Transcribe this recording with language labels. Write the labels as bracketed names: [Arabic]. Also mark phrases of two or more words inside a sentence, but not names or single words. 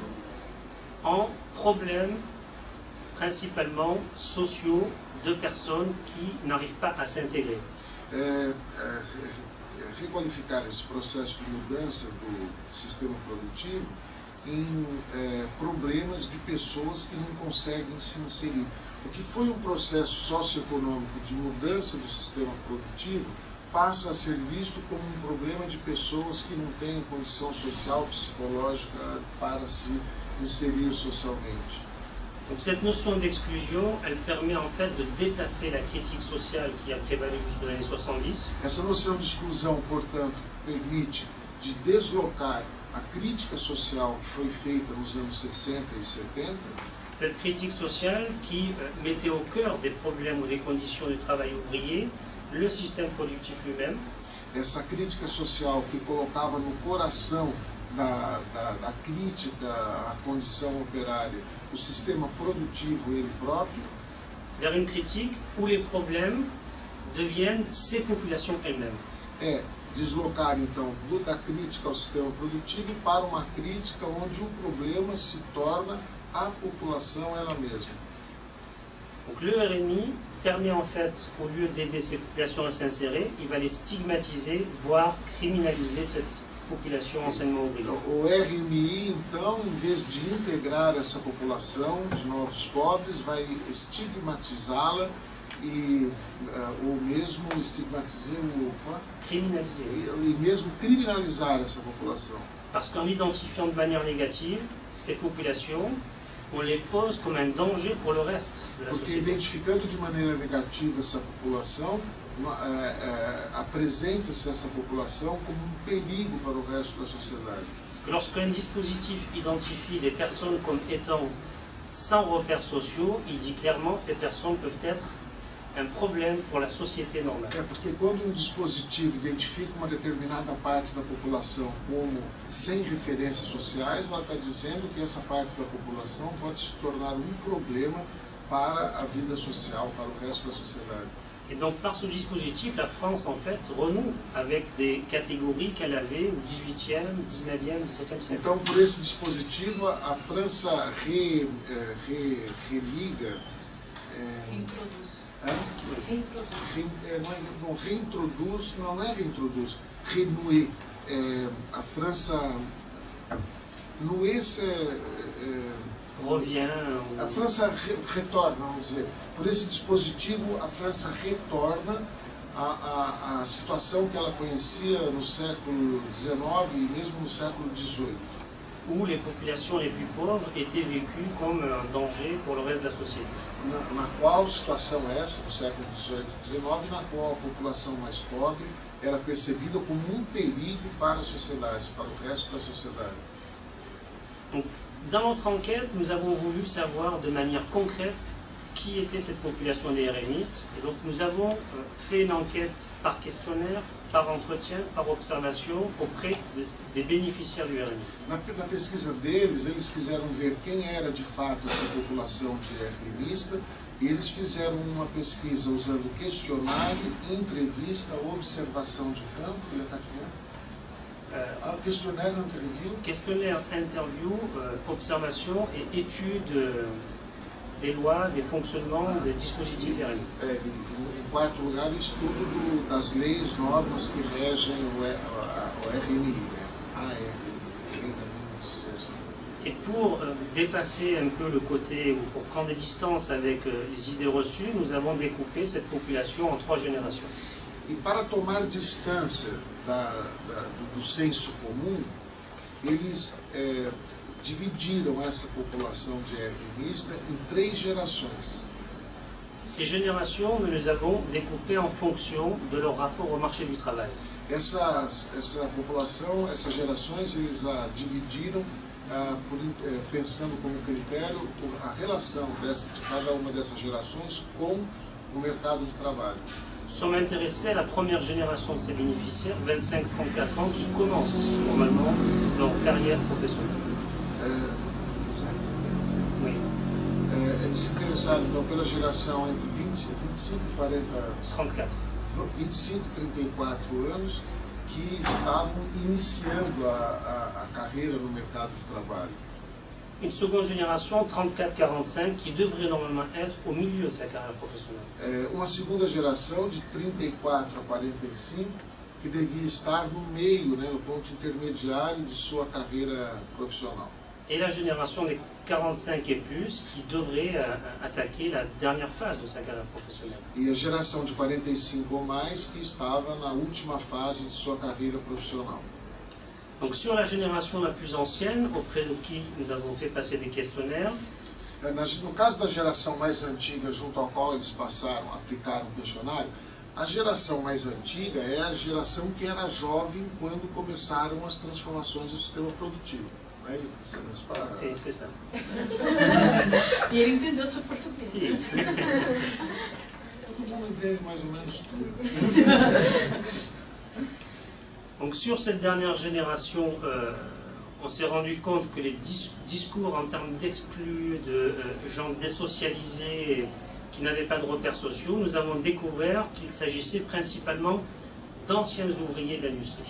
[French] en problèmes principalement sociaux de personnes qui n'arrivent pas à s'intégrer. [Portuguese] Requalificar esse processo de mudança do sistema produtivo em problemas de pessoas que não conseguem se inserir. O que foi um processo socioeconômico de mudança do sistema produtivo passa a ser visto como um problema de pessoas que não têm condição social, psicológica para se inserir socialmente. [French] Donc cette notion d'exclusion, elle permet en fait de déplacer la critique sociale qui a prévalu jusqu'aux années 70. [Portuguese] Essa noção de exclusão, portanto, permite de deslocar a crítica social que foi feita nos anos 60 e 70. [French] Cette critique sociale qui mettait au cœur des problèmes ou des conditions du travail ouvrier le système productif lui-même. [Portuguese] Essa crítica social que colocava no coração da crítica à condição operária o sistema produtivo ele próprio, [French] vers une critique où les problèmes deviennent ces populations elles-mêmes. [Portuguese] Deslocar então da crítica ao sistema produtivo para uma crítica onde o problema se torna a população ela mesma. [French] Donc le RMI permet en fait, au lieu d'aider ces populations à s'insérer, il va les stigmatiser, voire criminaliser cette population anciennement ouvrière. [Portuguese] O RMI, então, em vez de integrar essa população de novos pobres, vai estigmatizá-la ou mesmo criminalizar essa população. [French] Parce qu'en identifiant de manière négative ces populations, on les pose comme un danger pour le reste de la [Portuguese] Porque [French] société. [Portuguese] identificando de maneira negativa essa população, apresenta-se essa população como um perigo para o resto da sociedade. [French] Parce que lorsqu'un dispositif identifie des personnes comme étant sans repères sociaux, il dit clairement que ces personnes peuvent être un problème pour la société normale. [Portuguese] Porque quando um dispositivo identifica uma determinada parte da população como sem referências sociais, ela está dizendo que essa parte da população pode se tornar um problema para a vida social, para o resto da sociedade. [French] Et donc par ce dispositif, la France en fait renoue avec des catégories qu'elle avait au 18e, 19e, 17e siècle. [Portuguese] Então, por esse dispositivo, a França religa, renouer. A França [French] revient. [Portuguese] A França retorna, vamos dizer. Por esse dispositivo, a França retorna à situação que ela conhecia no século XIX e mesmo no século XVIII. [French] Où les populations les plus pauvres étaient vécues comme un danger pour le reste de la société. [Portuguese] Na qual situação essa, no século XVIII e XIX, na qual a população mais pobre era percebida como um perigo para a sociedade, para o resto da sociedade. [French] Donc, dans notre enquête, nous avons voulu savoir de manière concrète qui était cette population des RMistes. Et donc nous avons fait une enquête par questionnaire, par entretien, par observation auprès des bénéficiaires du RMI. [Portuguese] Na pesquisa deles, eles quiseram ver quem era de fato essa população de RMista e eles fizeram uma pesquisa usando questionário, entrevista, observação de campo. [French] Questionnaire, interview. Questionnaire, interview, observation et étude des lois, des fonctionnements, des dispositifs RMI. [Portuguese] Em quarto lugar, o estudo das leis, normas que regem o RMI, né? [French] Et pour dépasser un peu le côté, ou pour prendre des distances avec les idées reçues, nous avons découpé cette population en 3 générations. [Portuguese] E para tomar distância do senso comum, eles dividiram essa população de RMista em 3 gerações. [French] Ces générations, nous les avons découpées en fonction de leur rapport au marché du travail. [Portuguese] Essa população, essas gerações, eles a dividiram pensando como critério a relação de cada uma dessas gerações com o mercado de trabalho. [French] Nous sommes intéressés à la première génération de ces bénéficiaires, 25-34 ans, qui commencent normalement leur carrière professionnelle. Oui. [Portuguese] Eles se interessaram então pela geração entre 25 e 40 anos. 34. 25 e 34 anos que estavam iniciando a carreira no mercado de trabalho. [French] Une seconde génération, 34-45, qui devrait normalement être au milieu de sa carrière professionnelle. [Portuguese] Uma segunda geração de 34 a 45 que devia estar no meio, né, no ponto intermediário de sua carreira profissional. [French] Et la génération des 45 et plus, qui devrait attaquer la dernière phase de sa carrière professionnelle. [Portuguese] E a geração de 45 ou mais que estava na última fase de sua carreira profissional. [French] Donc sur la génération la plus ancienne, auprès de qui nous avons fait passer des questionnaires, [Portuguese] No caso da geração mais antiga, junto ao qual eles aplicaram o questionário, a geração mais antiga é a geração que era jovem quando começaram as transformações do sistema produtivo. Sim, [French] c'est ça. [Portuguese] E ele entendeu seu português. [French] Si. [Portuguese] Todo mundo entende mais ou menos tudo. [French] Donc sur cette dernière génération, on s'est rendu compte que les discours en termes d'exclus, de gens désocialisés, qui n'avaient pas de repères sociaux, nous avons découvert qu'il s'agissait principalement d'anciens ouvriers de l'industrie.